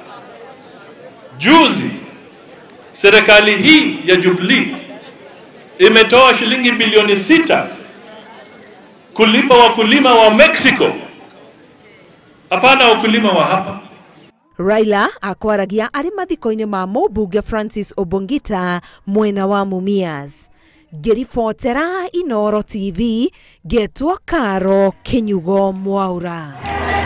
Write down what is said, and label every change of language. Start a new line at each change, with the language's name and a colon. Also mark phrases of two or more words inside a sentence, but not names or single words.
Swahili: Juzi serikali hii ya Jubilee imetoa shilingi bilioni 6 kulipa wakulima wa Mexico, hapana wakulima wa hapa.
Kikuyu: Raila akwaragia ari mathiko-inĩ ma mũmbunge Francis Obongita mwena wa Mumias. Ngĩribotera Inooro TV, Getwo Karo Kinyugo Mwaura.